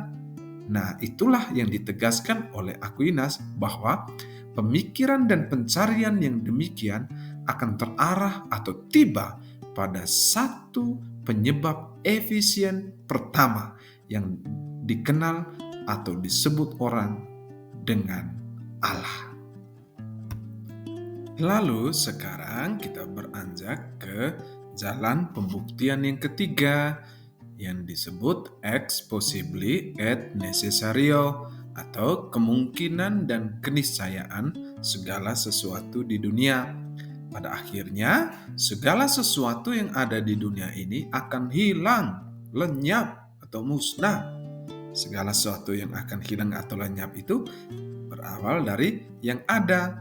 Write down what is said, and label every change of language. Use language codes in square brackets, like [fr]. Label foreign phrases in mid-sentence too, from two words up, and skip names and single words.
[id] Nah, itulah yang ditegaskan oleh Aquinas bahwa pemikiran dan pencarian yang demikian akan terarah atau tiba pada satu penyebab efisien pertama yang dikenal atau disebut orang dengan Allah. Lalu sekarang kita beranjak ke jalan pembuktian yang ketiga yang disebut [la] ex possibili et necessario [id] atau kemungkinan dan keniscayaan segala sesuatu di dunia. Pada akhirnya, segala sesuatu yang ada di dunia ini akan hilang, lenyap, atau musnah. Segala sesuatu yang akan hilang atau lenyap itu berawal dari yang ada.